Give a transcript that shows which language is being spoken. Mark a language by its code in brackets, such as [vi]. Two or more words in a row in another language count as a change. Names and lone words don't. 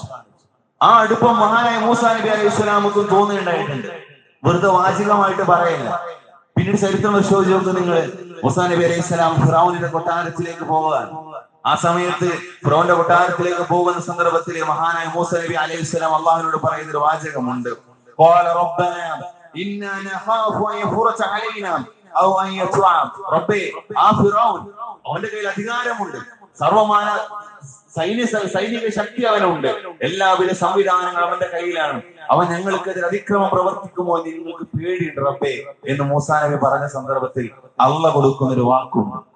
[ml] ആ അടുപ്പം മഹാനായ മൂസാ നബി [ar] عليه السلام [ml] തോന്നിയിട്ടുണ്ടായിട്ടുണ്ട്. വെറുതെ വാചികമായിട്ട് പറയില്ല. പിന്നീട് ചരിത്രം പരിശോധിച്ച് നോക്ക് നിങ്ങൾ. മൂസാ നബി [ar] عليه السلام [ml] ഫിറഔനിന്റെ കൊട്ടാരത്തിലേക്ക് പോകാൻ, ആ സമയത്ത് ഫിറഔന്റെ കൊട്ടാരത്തിലേക്ക് പോകുന്ന സന്ദർഭത്തിൽ മഹാനായ മൂസാ നബി [ar] عليه السلام [ml] അള്ളാഹുവിനോട് പറയുന്ന ഒരു വാചകമുണ്ട്, [ar] قال ربنا إنا نخاف أن يفرط علينا أو أن يطغى. [ml] റബ്ബേ, ആ ഫിറഔൻ അവന്റെ കയ്യിൽ അധികാരമുണ്ട്, സർവമാന സൈനിക ശക്തി അവനുണ്ട്, എല്ലാവിധ സംവിധാനങ്ങളും അവന്റെ കയ്യിലാണ്, അവൻ ഞങ്ങൾക്കെതിരെ അതിക്രമം പ്രവർത്തിക്കുമോ എന്ന് നിങ്ങൾക്ക് പേടിയുണ്ട് റബ്ബേ എന്ന് മൂസാ നബി പറഞ്ഞ സന്ദർഭത്തിൽ അള്ളാഹ് കൊടുക്കുന്നൊരു വാക്കുണ്ട്.